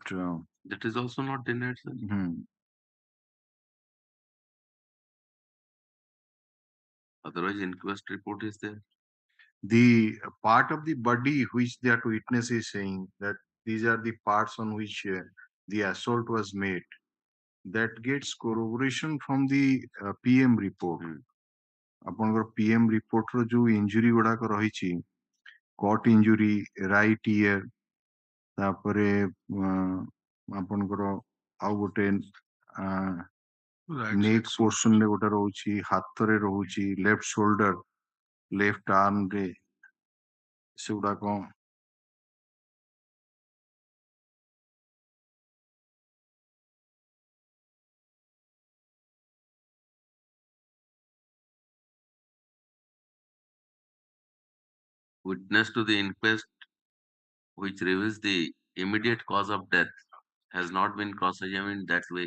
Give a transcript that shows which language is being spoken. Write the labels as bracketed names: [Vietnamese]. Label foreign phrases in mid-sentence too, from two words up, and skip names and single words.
[English] That is also not denied, sir. Otherwise, inquest report is there. The part of the body which that witness is saying that these are the parts on which the assault was made, that gets corroboration from the PM report. [Odia] ଆପଣଙ୍କର [English] PM report [Odia] ର ଯୋଉ injury ଗୁଡାକ ରହିଛି, [English] cut injury, right ear, [Odia] ତାପରେ ଆପଣଙ୍କର ଆଉ ଗୋଟେ [English] neck portion [Odia] ରେ ଗୋଟେ ରହୁଛି, ହାତରେ ରହୁଛି, [English] left shoulder, left arm [Odia] ରେ ସେଗୁଡାକ [English] Witness to the inquest, which reveals the immediate cause of death, has not been cross-examined that way.